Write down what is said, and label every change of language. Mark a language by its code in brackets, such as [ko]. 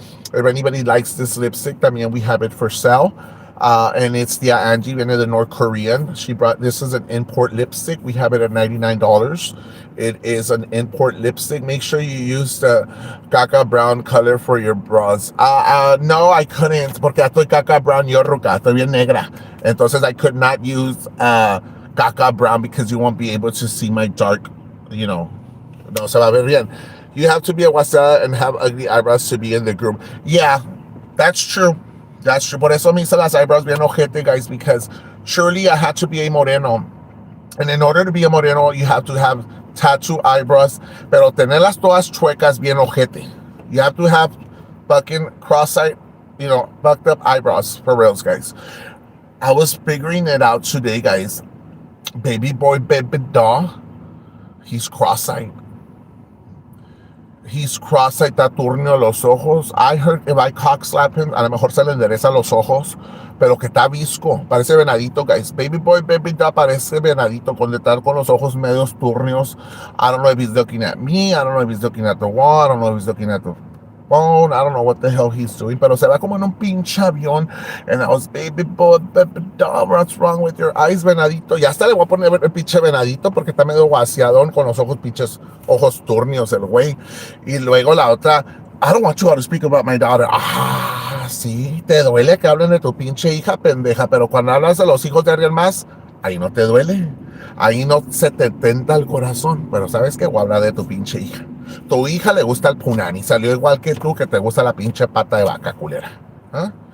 [en] So if anybody likes this lipstick, [es] también [en] we have it for sale. And it's the Angie, [es] viene [en] the North Korean. She brought, this is an import lipstick. We have it at $99. It is an import lipstick. Make sure you use the caca brown color for your brows. No, I couldn't, [es] porque estoy caca brown, yo ruca, estoy bien negra. Entonces [en] I could not use caca brown because you won't be able to see my dark, [es] no se va a ver bien. [en] You have to be a wasiada and have ugly eyebrows to be in the group. Yeah, that's true. That's true. [es] Por eso me hice las [en] eyebrows [es] bien ojete, [en] guys, because surely I had to be a moreno. And in order to be a moreno, you have to have tattoo eyebrows. [es] Pero tenerlas todas chuecas bien ojete. [en] You have to have fucking cross-eyed, bucked up eyebrows for reals, guys. I was figuring it out today, guys. Baby boy, baby doll, he's cross-eyed. He's cross-eyed, [es] está turnio los ojos. [en] I heard if I cock slap him, [es] a lo mejor se le endereza los ojos, pero que está visco. Parece venadito, [en] guys. Baby boy, baby doll, [es] parece venadito, con los ojos medios turnios. [en] I don't know if he's looking at me. I don't know if he's looking at the wall. I don't know if he's looking at the phone. I don't know what the hell he's doing, [es] pero se va como en un pinche avión. [en] And I was, baby boy, baby doll, what's wrong with your eyes, venadito? [es] Ya hasta le voy a poner el pinche venadito porque está medio guaciadón con los ojos pinches, ojos turnios el güey. Y luego la otra, [en] I don't want you to speak about my daughter. [es] Sí, te duele que hablen de tu pinche hija, pendeja, pero cuando hablas de los hijos de alguien más, ahí no te duele. Ahí no se te tenta el corazón, pero ¿sabes qué? Voy a hablar de tu pinche hija. Tu hija le gusta el punani, salió igual que tú, que te gusta la pinche pata de vaca, culera. ¿Ah?